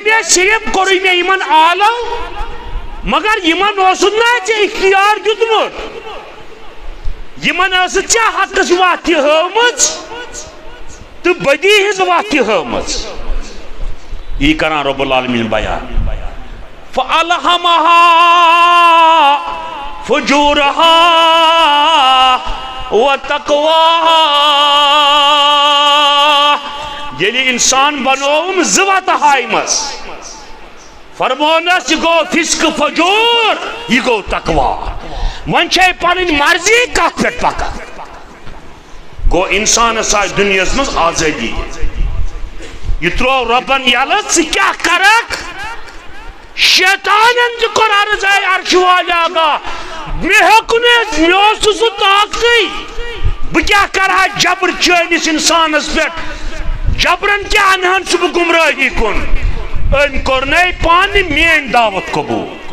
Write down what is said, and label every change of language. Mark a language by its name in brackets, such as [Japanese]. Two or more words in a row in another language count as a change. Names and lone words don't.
[Kashmiri] مےٚ صرف کوٚرُے مےٚ یِمن آلو مگر یِمن اوسُتھ نا ژےٚ اختیار دیُتمُت یِمن ٲسٕتھ ژےٚ حقس وتھ تہِ ہٲومٕژ تہٕ بدی ہٕنٛز وتھ تہِ ہٲومٕژ یی کران [Arabic] رب العالمین [Kashmiri] بیان [Arabic] فَأَلْهَمَهَا فُجُورَهَا وَتَقْوَاهَا [Kashmiri] ییٚلہِ انسان بنووُم زٕ وتہٕ ہایمَس فرمونس یہِ گوٚو فِسقہٕ فجوٗر یہِ گوٚو تقوا وۄنۍ چھے پنٕنۍ مرضی کتھ پٮ۪ٹھ پکان گوٚو انسانس آسہِ دُنیاہس منٛز آزٲدی یہِ ترٛوو رۄبن یلہٕ ژٕ کیٛاہ کرکھ شیطانن تہِ کوٚر عرض اے عرش والہِ آقا مےٚ ہیوٚک نہٕ مےٚ اوس نہٕ سُہ طاقتٕے بہٕ کیٛاہ کرٕہا جبر چٲنِس انسانس پٮ۪ٹھ جبرن کیٛاہ انہن سُہ بہٕ گمرٲہی کُن أمۍ کوٚر نَے پانہٕ میٲنۍ دعوت قبوٗل